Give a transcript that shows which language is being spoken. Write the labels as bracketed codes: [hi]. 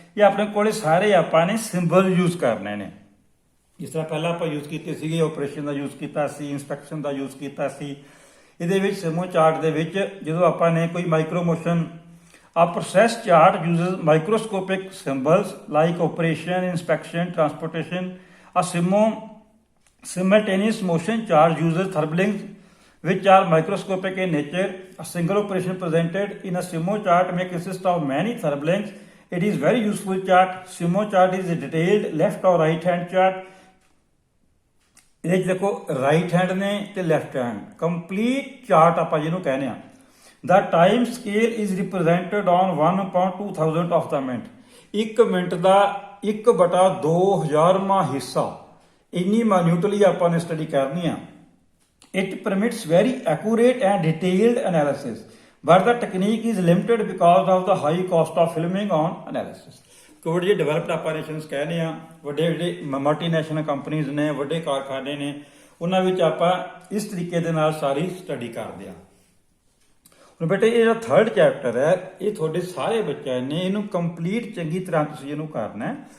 [pa] ਇਹ ਆਪਣੇ ਕੋਲੇ ਸਾਰੇ ਆਪਾਂ ਨੇ ਸਿੰਬਲ ਯੂਜ਼ ਕਰਨੇ ਨੇ। ਜਿਸ ਤਰ੍ਹਾਂ ਪਹਿਲਾਂ ਆਪਾਂ ਯੂਜ਼ ਕੀਤੇ ਸੀਗੇ, ਆਪਰੇਸ਼ਨ ਦਾ ਯੂਜ਼ ਕੀਤਾ ਸੀ, ਇੰਸਪੈਕਸ਼ਨ ਦਾ ਯੂਜ਼ ਕੀਤਾ ਸੀ। ਇਹਦੇ ਵਿੱਚ ਸਿਮੋ ਚਾਰਟ ਦੇ ਵਿੱਚ ਜਦੋਂ ਆਪਾਂ ਨੇ ਕੋਈ micro motion, [en] a process chart uses microscopic symbols like operation, inspection, transportation. A simultaneous motion chart uses thermalings which are microscopic in nature. A single operation presented in a Simo chart may consist of many thermalings. It is very useful chart. Simo chart is a detailed left or right hand chart. [pa] ਇਹਦੇ ਚ ਦੇਖੋ right hand ਨੇ ਤੇ left hand, complete chart ਆਪਾਂ ਜਿਹਨੂੰ ਕਹਿੰਦੇ ਆ। [en] The time scale is represented on 1/2000 of the minute. [pa] 1 minute ਦਾ 1/2000ਵਾਂ ਹਿੱਸਾ, ਇੰਨੀ ਮਾਨਿਊਟਲੀ ਆਪਾਂ ਨੇ ਸਟੱਡੀ ਕਰਨੀ ਆ। [en] It permits very accurate and detailed analysis, but the technique is limited because of the high cost of filming on analysis. [pa] ਕੋਈ ਜਿਹੜੇ developed operations ਕਹਿੰਦੇ ਆ, ਵੱਡੇ ਜਿਹੜੇ ਮਲਟੀਨੈਸ਼ਨਲ ਕੰਪਨੀਜ਼ ਨੇ, ਵੱਡੇ ਕਾਰਖਾਨੇ ਨੇ, ਉਹਨਾਂ ਵਿੱਚ ਆਪਾਂ ਇਸ ਤਰੀਕੇ ਦੇ ਨਾਲ ਸਾਰੀ ਸਟੱਡੀ ਕਰਦੇ ਆ। ਹੁਣ ਬੇਟੇ ਇਹ ਜਿਹੜਾ 3rd ਚੈਪਟਰ ਹੈ, ਇਹ ਤੁਹਾਡੇ ਸਾਰੇ ਬੱਚਿਆਂ ਨੇ ਇਹਨੂੰ ਕੰਪਲੀਟ ਚੰਗੀ ਤਰ੍ਹਾਂ ਤੁਸੀਂ ਇਹਨੂੰ ਕਰਨਾ ਹੈ।